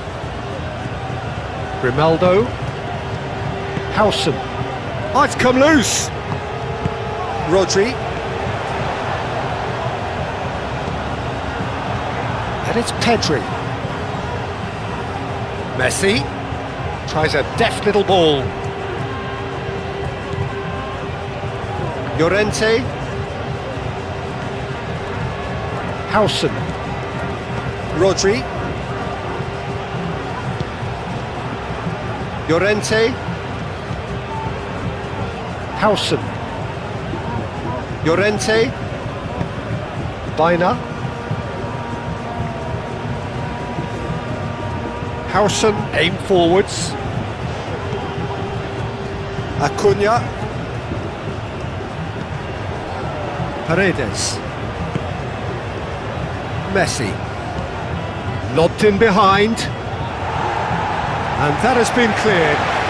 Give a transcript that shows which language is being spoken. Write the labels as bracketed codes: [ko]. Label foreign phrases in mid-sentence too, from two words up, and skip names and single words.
[en] Grimaldo. Howson. Oh, it's come loose. Rodri. And it's Pedri. Messi tries a deft little ball. Llorente. Howson. Rodri. Llorente. Howson. Llorente. Baina. Howson, aim forwards. Acuna. Paredes. Messi. Lobbed in behind. And that has been cleared.